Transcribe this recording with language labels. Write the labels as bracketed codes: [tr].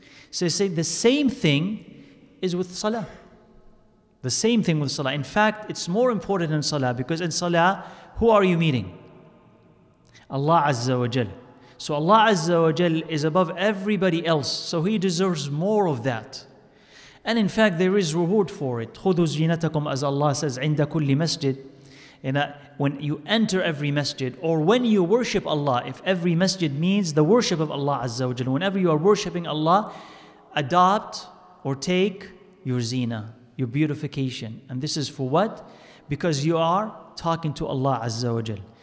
[en] So you say the same thing is with salah. The same thing with salah. In fact, it's more important in salah because in salah, who are you meeting? Allah Azza wa Jal. So Allah Azza wa Jal is above everybody else. So He deserves more of that. And in fact, there is reward for it. [ar] خُذُوا زِينَتَكُمْ, [en] as Allah says, [ar] عِنْدَ كُلِّ مَسْجِدٍ. [en] When you enter every masjid or when you worship Allah, if every masjid means the worship of Allah Azza wa Jal, whenever you are worshipping Allah, adopt or take your zina, your beautification. And this is for what? Because you are talking to Allah Azza wa Jal.